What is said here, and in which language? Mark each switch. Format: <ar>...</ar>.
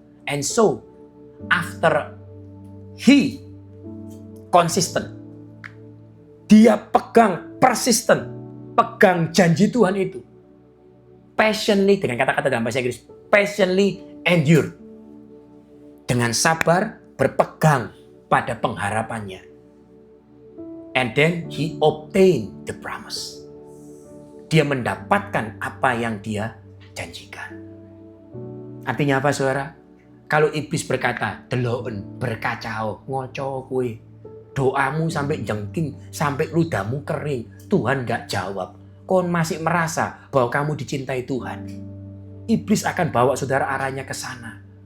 <en>And so, after he consistent,</en> <id>dia pegang persistent, pegang janji Tuhan itu.</id> <en>Patiently,</en> <id>dengan kata-kata dalam bahasa Inggris,</id> <en>patiently endure.</en> <id>Dengan sabar berpegang pada pengharapannya.</id> <en>And then he obtained the promise.</en> <id>Dia mendapatkan apa yang dia janjikan. Artinya apa, saudara? Kalau iblis berkata,</id> <jv>deloken,</jv> <id>berkacau,</id> <jv>ngoco kue,</jv> <id>doamu sampai jengking, sampai ludahmu kering, Tuhan gak jawab.</id> <jv>Kon</jv> <id>masih merasa bahwa kamu dicintai Tuhan. Iblis akan bawa saudara arahnya ke sana.</id>